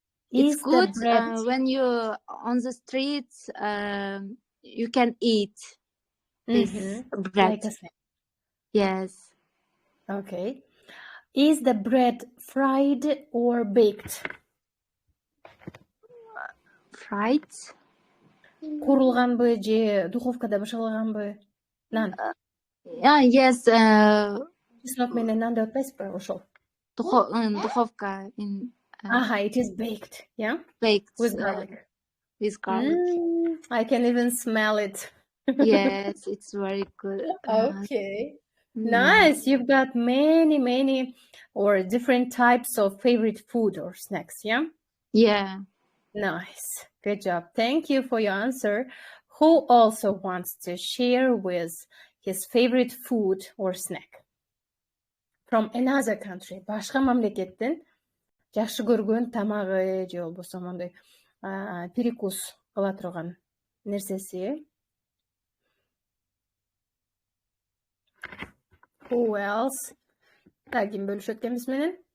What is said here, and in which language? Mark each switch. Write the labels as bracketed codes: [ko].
[en] It's good when you're on the streets. You can eat this bread. Like a snack. Yes. Okay. Is the bread fried or baked? Fried. [ky] Курулганбы же духовкада бышалганбы? Нан. [en] Yes. [ky] Чеснок менен нан деп атпайсызбы ошол? Духовка in. [en] It is baked, yeah? Baked with garlic. With garlic. I can even smell it. Yes, it's very good. Okay. Nice. You've got many or different types of favorite food or snacks, yeah? Yeah. Nice. Good job. Thank you for your answer. Who also wants to share with his favorite food or snack from another country? [ky] Башка мамлекеттен жакшы көргөн тамагы же болбосо мондай перекус кыла турган нерсеси. [en] Who else? [ky] Ким бөлүшөт экен биз менен?